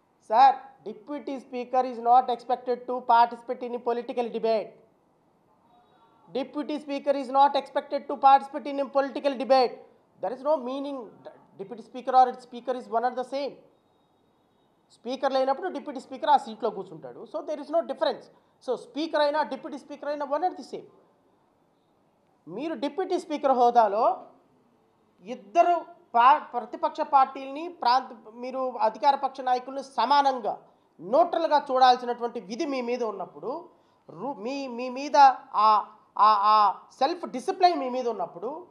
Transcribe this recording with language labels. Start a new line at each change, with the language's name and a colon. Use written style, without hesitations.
English: Sir, Deputy Speaker is not expected to participate in political debate. Deputy Speaker is not expected to participate in a political debate. There is no meaning. Deputy Speaker or its Speaker is one and the same.
Telugu: Speaker లేనప్పుడు Deputy Speaker ఆ సీట్లో కూర్చుంటాడు.
English: So there is no difference. So Speaker అయినా Deputy Speaker అయినా one and the same.
Telugu: మీరు Deputy Speaker హోదాలో ఇద్దరు ప్రతిపక్ష పార్టీలని మీరు అధికార పక్ష నాయకులను సమానంగా న్యూట్రల్గా చూడాల్సినటువంటి విధి మీ మీద ఉన్నప్పుడు, మీ మీద ఆ సెల్ఫ్ డిసిప్లైన్ మీ మీద ఉన్నప్పుడు,